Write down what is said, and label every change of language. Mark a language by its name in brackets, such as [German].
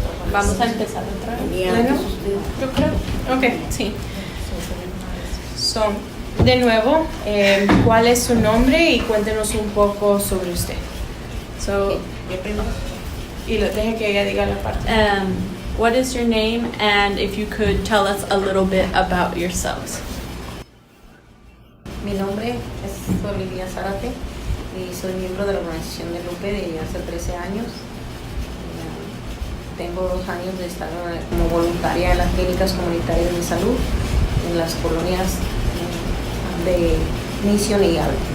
[Spanish] Vamos a empezar otra vez. ¿Bueno? Yo creo. Ok, sí. So, de nuevo, ¿cuál es su nombre? Y cuéntenos un poco sobre usted. So, y deje que ella diga la parte. [English] What is your name? And if you could tell us a little bit about yourselves. [Spanish] Mi nombre es Olivia Zárate y soy miembro de la organización de LUPE desde hace 13 años. Tengo 2 años de estar como voluntaria en las clínicas comunitarias de salud en las colonias de Misión y Alto.